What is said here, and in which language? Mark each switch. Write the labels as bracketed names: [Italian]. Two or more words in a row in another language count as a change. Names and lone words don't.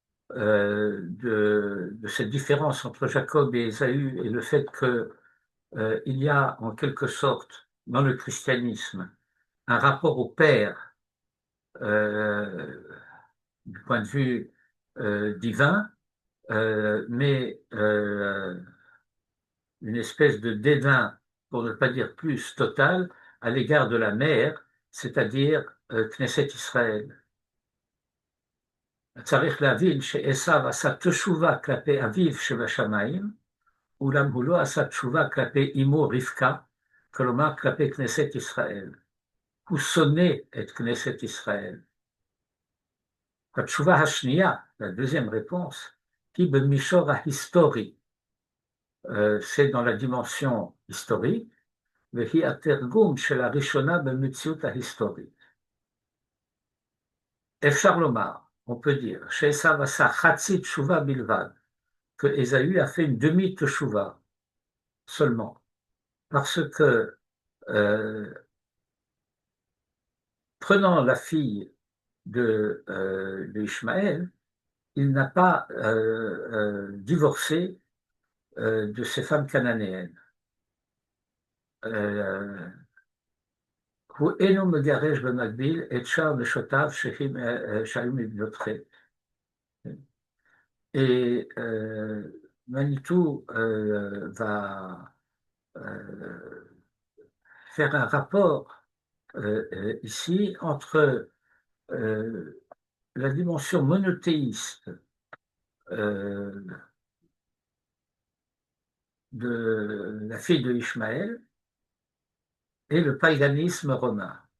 [French] de cette différence entre Jacob et Ésaü et le fait qu'il y a en quelque sorte dans le christianisme un rapport au Père du point de vue divin, mais une espèce de dédain, pour ne pas dire plus, total à l'égard de la mère, c'est-à-dire [Hebrew] כנסת ישראל. צריך להבין שעשיו עשה תשובה כלפי אביו שבשמיים, אולם הוא לא עשה תשובה כלפי אמו רבקה, כלומר כלפי כנסת ישראל. הוא שונא את כנסת ישראל. התשובה השנייה, [French] la deuxième réponse, [Hebrew] היא במישור ההיסטורי. [French] C'est dans la dimension historique, [Hebrew] והיא התרגום של הראשונה במציאות ההיסטורית. אפשר לומר, [French] on peut dire, [Hebrew] שעשיו עשה חצי תשובה בלבד, [French] que Ésaü a fait une demi-teshuva seulement, parce que prenant la fille de Ishmaël, il n'a pas divorcé de ces femmes cananéennes. [Hebrew] הוא אינו מגרש במקביל את שאר נשותיו שהיו מבנות חטא. [French] Et Manitou va faire un rapport ici entre la dimension monothéiste euh, de la fille de Ishmaël et le paganisme romain.